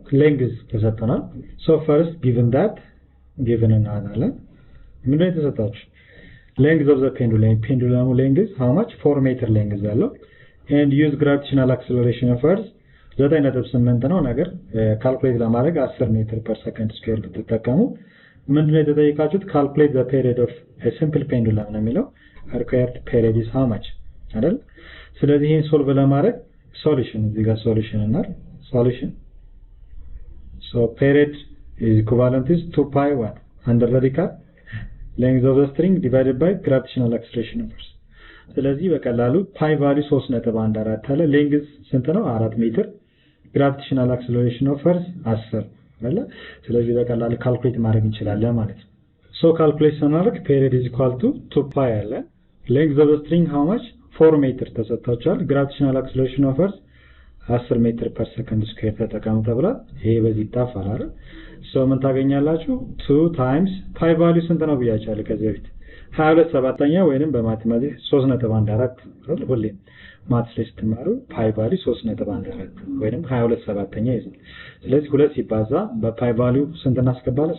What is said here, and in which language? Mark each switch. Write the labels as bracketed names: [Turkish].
[Amharic] length ተሰጥቷል። [English] So first given [Amharic] እናደርጋለን። ምንድነው የተሰጣችሁ? [English] length of the pendulum length how much? 4 meter length [Amharic] ያለው [English] and use gravitational acceleration of earth 9.8 [Amharic] ነው ነገር ካልኩሌት ለማድረግ [English] 10 ሜትር ፐር ሰከንድ ስኩዌር [Amharic] ብትጠቀሙ ምንድነው የተጠየቃችሁት? [English] ካልኩሌት the period of a simple pendulum [Amharic] ነው የሚለው [English] required period is how much [Amharic] አይደል? ስለዚህ ይሄን ሶልቭ ለማድረግ ሶሉሽን እዚህ ጋር ሶሉሽን እና ሶሉሽን [English] so period is equivalent is 2 pi 1 under radical length of the string divided by gravitational acceleration of earth [Amharic] ስለዚህ በቀላሉ [English] pi value 3.14 [Amharic] አለ [English] length [Amharic] ስንት ነው? [English] 4 ሜትር gravitational acceleration of earth 10 [Amharic] አይደል? ስለዚህ በቀላሉ ካልኩሌት ማድረግ እንችላለን ማለት ነው። [English] so calculate [Amharic] ስናደርግ [English] period is equal to 2 pi [Amharic] አለ [English] length of the string how much? 4 ሜትር [Amharic] ተሰጥቷቸዋል [English] gravitational acceleration of earth 10 ሜትር ፐር ሰከንድ ስኩዌር [Amharic] ተጠቀሙ ተብሏል። ይሄ በዚህ ይጣፋል አይደል? so ምን ታገኛላችሁ? 2 times pi value ስንት ነው ብያችኋለሁ ከዚህ በፊት 22/7ኛ ወይንም በማቴማቲክስ 3.14 ሁሌም ማትስ ላይ ስትማሩ ፓይ ቫልዩ 3.14 ወይንም 22/7ኛ ይይዛል። ስለዚህ 2 ሲባዛ በፓይ ቫልዩ ስንት እናስገባለን?